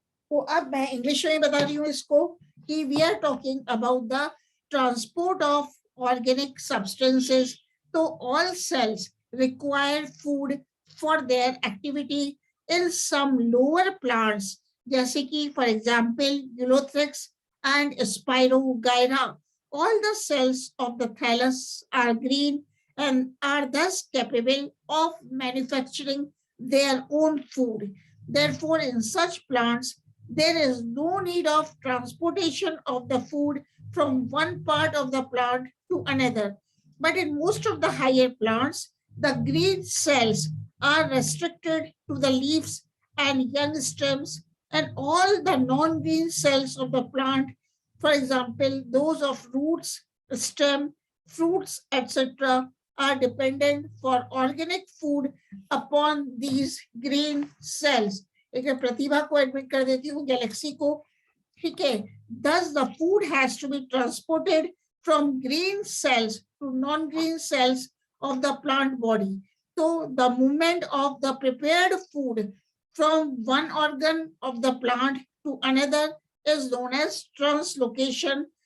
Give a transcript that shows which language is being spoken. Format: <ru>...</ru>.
<hi>तो अब मैं इंग्लिश में बता रही हूँ इसको कि</hi> <en>We are talking about the transport of organic substances. तो all cells require food for their activity in some lower plants,</en> <hi>जैसे कि</hi> <en>For example Ulothrix and Spirogyra. All the cells of the thallus are green and are thus capable of manufacturing their own food. Therefore, in such plants, there is no need of transportation of the food from one part of the plant to another. But in most of the higher plants, the green cells are restricted to the leaves and young stems, and all the non-green cells of the plant, for example, those of roots, stem, fruits, etc., are dependent for organic food upon these green cells.</en> <hi>एक प्रतिभा को admit कर देती हूँ, Galaxy को. ठीक है.</hi> <en>Thus, the food has to be transported from green cells to non-green cells of the plant body. So, the movement of the prepared food from one organ of the plant to another is known as translocation.</en>